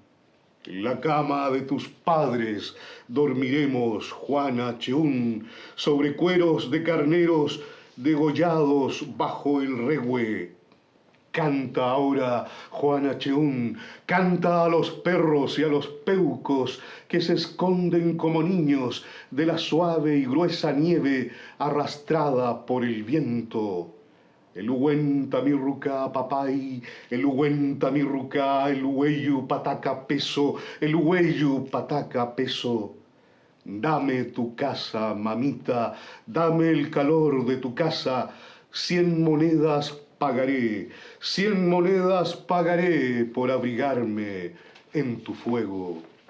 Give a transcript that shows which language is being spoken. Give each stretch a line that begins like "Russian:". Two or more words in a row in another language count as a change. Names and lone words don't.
Spanish: En la cama de tus padres dormiremos, Juana Cheún, sobre cueros de carneros degollados bajo el rehue. Canta ahora, Juana Cheún, canta a los perros y a los peucos que se esconden como niños de la suave y gruesa nieve arrastrada por el viento.
Mapuche: El uhuenta mirruca papay, el uhuenta mirruca, el uhueyu pataca peso, el uhueyu pataca peso.
Spanish: Dame tu casa, mamita, dame el calor de tu casa, 100 monedas pagaré, 100 monedas pagaré por abrigarme en tu fuego.